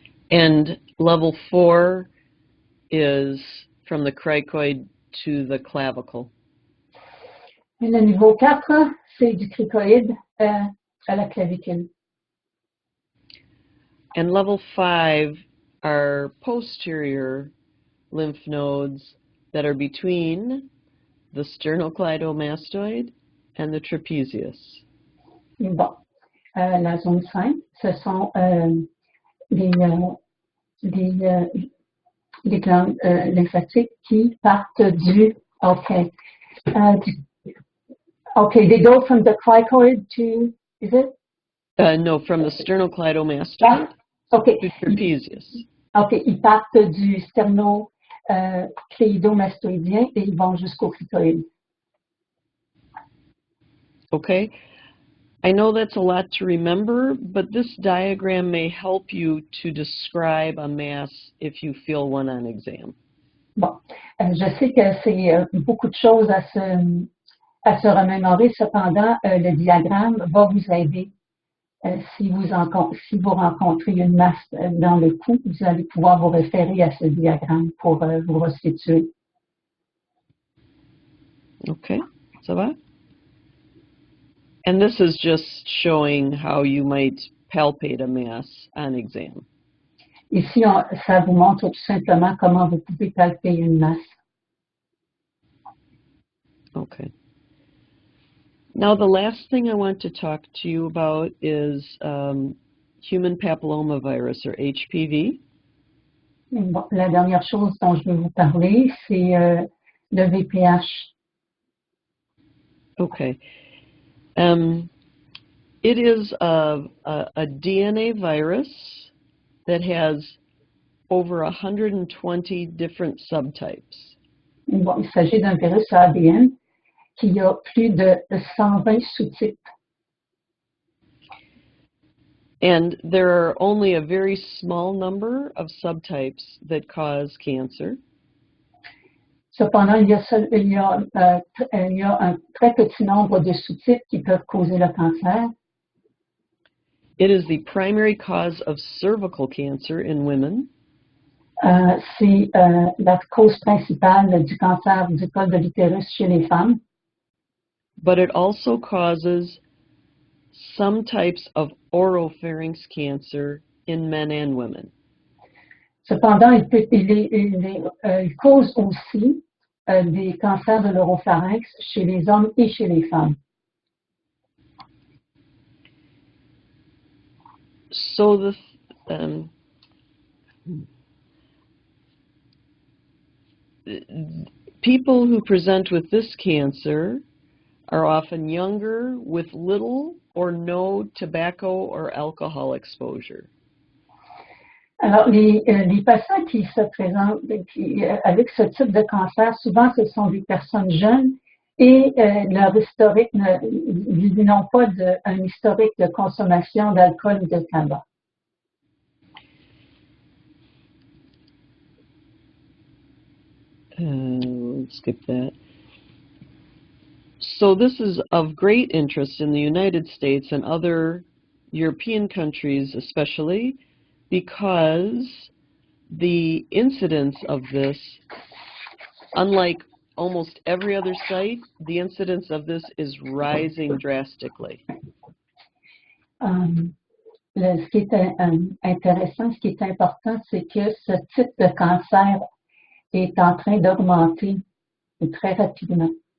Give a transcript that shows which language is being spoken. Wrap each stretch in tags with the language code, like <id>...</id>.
<en>And level 4 is from the cricoid to the clavicle.</en> <fr>Et le niveau 4, c'est du cricoïde à la clavicule.</fr> <en>And level 5 are posterior lymph nodes that are between the sternocleidomastoid and the trapezius.</en> <fr>Bon. La zone 5, ce sont des glandes lymphatiques qui partent</fr> <en>they go from the cricoid to, is it? No, from the sternocleidomastoid to trapezius.</en> <fr>OK, ils partent du sternocleidomastoïdien et ils vont jusqu'au cricoïde.</fr> <en>Okay. I know that's a lot to remember, but this diagram may help you to describe a mass if you feel one on exam.</en> <fr>Bon, je sais que c'est beaucoup de choses à se remémorer, cependant, le diagramme va vous aider. Si vous rencontrez une masse dans le cou, vous allez pouvoir vous référer à ce diagramme pour vous resituer. Okay, ça va?</fr> <en>And this is just showing how you might palpate a mass on exam.</en> <fr>Ici, ça vous montre tout simplement comment vous pouvez palper une masse.</fr> <en>Okay. Now, the last thing I want to talk to you about is human papillomavirus, or HPV.</en> <fr>Bon, la dernière chose dont je vais vous parler, c'est le VPH.</fr> <en>Okay. It is a DNA virus that has over 120 different subtypes.</en> <fr>Bon, il s'agit d'un virus ADN qui a plus de 120 sous-types.</fr> <en>And there are only a very small number of subtypes that cause cancer.</en> <fr>Cependant, il y a un très petit nombre de sous-types qui peuvent causer le cancer.</fr> <en>It is the primary cause of cervical cancer in women.</en> <fr>C'est la cause principale du cancer du col de l'utérus chez les femmes.</fr> <en>But it also causes some types of oropharynx cancer in men and women.</en> <fr>Cependant, il cause aussi des cancers de l'oropharynx chez les hommes et chez les femmes.</fr> <en>So people who present with this cancer are often younger with little or no tobacco or alcohol exposure.</en> <fr>Alors, les patients qui se présentent avec ce type de cancer, souvent ce sont des personnes jeunes et leur historique, ils n'ont pas un historique de consommation d'alcool ou de tabac.</fr> <en>Let's skip that. So this is of great interest in the United States and other European countries especially because the incidence of this, unlike almost every other site, the incidence of this is rising drastically.</en> <fr>Ce qui est intéressant, ce qui est important, c'est que ce type de cancer est en train d'augmenter très rapidement.</fr>